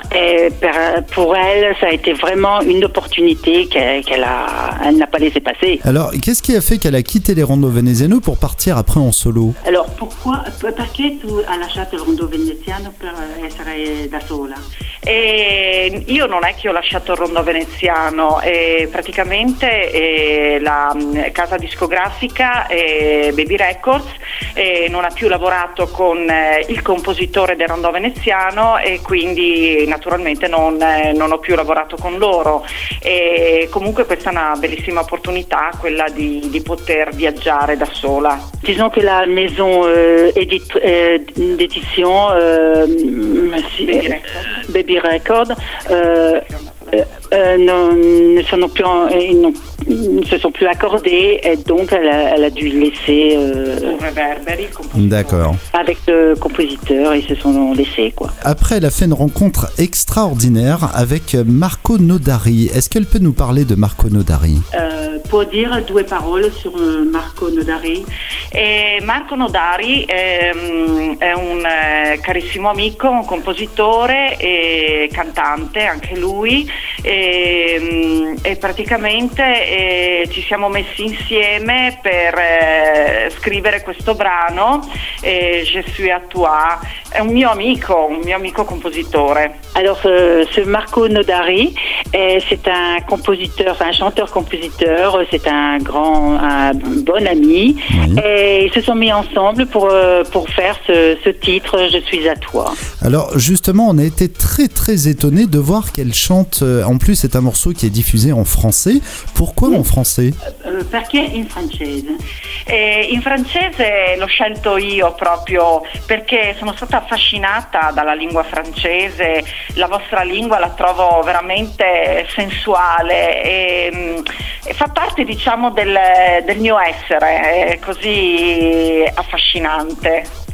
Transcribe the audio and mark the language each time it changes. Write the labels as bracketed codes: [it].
[fr] Et pour elle, ça a été vraiment une opportunité qu'elle n'a pas laissé passer. Alors, qu'est-ce qui a fait qu'elle a quitté les Rondo Veneziano pour partir après en solo? [it] Alors, perché tu hai lasciato il Rondo Veneziano per essere da sola? Io non è che ho lasciato il Rondo Veneziano. Praticamente la casa discografica Baby Records non ha più lavorato con il compositore del Rondo Veneziano e quindi naturalmente non ho più lavorato con loro. E comunque questa è una bellissima opportunità, quella di poter viaggiare da sola. [fr] Disons que la maison d'édition Baby Records ne se sont plus accordés et donc elle a dû laisser Reverberi, d'accord, avec le compositeur, ils se sont laissés quoi. Après, elle a fait une rencontre extraordinaire avec Marco Nodari. Est-ce qu'elle peut nous parler de Marco Nodari? [it] Può dire due parole sur Marco Nodari? Marco Nodari è un carissimo amico, un compositore e cantante anche lui e praticamente ci siamo messi insieme per scrivere questo brano, Je suis à toi. È un mio amico compositore. [fr] Alors ce Marco Nodari, c'est un compositeur, c'est un chanteur-compositeur, c'est un bon ami. Oui. Et ils se sont mis ensemble pour faire ce titre, Je suis à toi. Alors justement, on a été très étonnés de voir qu'elle chante, en plus c'est un morceau qui est diffusé en français. Pourquoi en français? [it] Perché in francese? In francese l'ho scelto io proprio perché sono stata affascinata dalla lingua francese. La vostra lingua la trovo veramente sensuale e fa parte, diciamo, del mio essere, è così affascinante.